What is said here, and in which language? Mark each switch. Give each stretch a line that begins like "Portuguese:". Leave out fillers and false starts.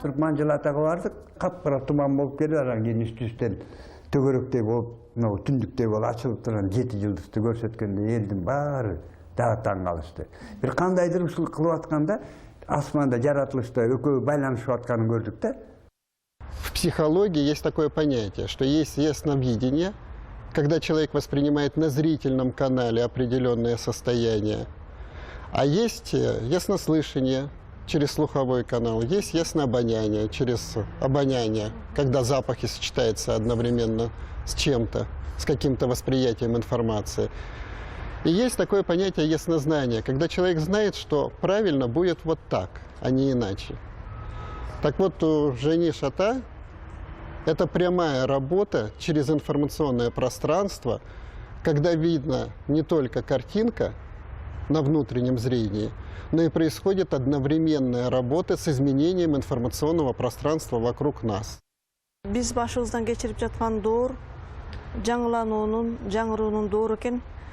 Kyrgyz: Манжылатага бардык, капкара туман болуп келди, анан кийин үстүстөн төгөрөктөй болуп, мына түндүктөй болуп ачылып турган 7 жылдызды көрсөткөндө элдин баары дагы таң калышты. Бир кандайдыр ушул кылып атканда асманда жаратылышта экөө байланышып атканын көрдүк да.
Russian: В психологии есть такое понятие, что есть ясновидение, когда человек воспринимает на зрительном канале определенное состояние, а есть яснослышание через слуховой канал, есть яснообоняние через обоняние, когда запахи сочетаются одновременно с чем-то, с каким-то восприятием информации. И есть такое понятие яснознания, когда человек знает, что правильно будет вот так, а не иначе. Так вот, у Жени Шата это прямая работа через информационное пространство, когда видно не только картинка на внутреннем зрении, но и происходит одновременная работа с изменением информационного пространства вокруг нас.
Kyrgyz: Биз башыбыздан кечирип жаткан доор жаңылануунун, жаңыруунун доору экен.